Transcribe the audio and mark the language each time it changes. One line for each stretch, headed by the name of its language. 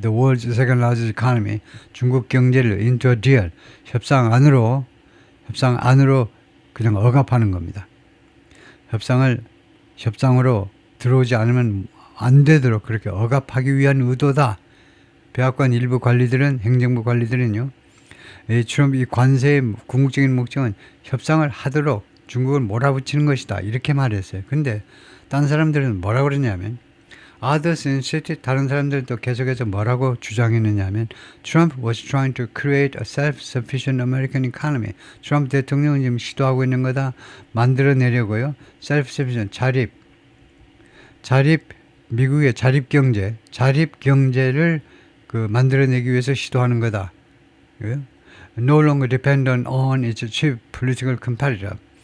English: The world's second largest economy,
Korean: 중국 경제를
English: into a deal,
Korean: 협상 안으로 그냥 억압하는 겁니다. 협상으로 들어오지 않으면 안 되도록 그렇게 억압하기 위한 의도다. 백악관 일부 관리들은, 행정부 관리들은요, 이 관세의 궁극적인 목적은 협상을 하도록 중국을 몰아붙이는 것이다 이렇게 말했어요. 근데 딴 사람들은 뭐라고 그러냐면,
English: others insisted,
Korean: 다른 사람들도 계속해서 뭐라고 주장했느냐면
English: Trump was trying to create a self-sufficient American economy.
Korean: 트럼프 대통령은 지금 시도하고 있는 거다 만들어내려고요. self-sufficient, 자립, 미국의 자립 경제를 그 만들어내기 위해서 시도하는 거다.
English: No longer dependent on its cheap political competitor.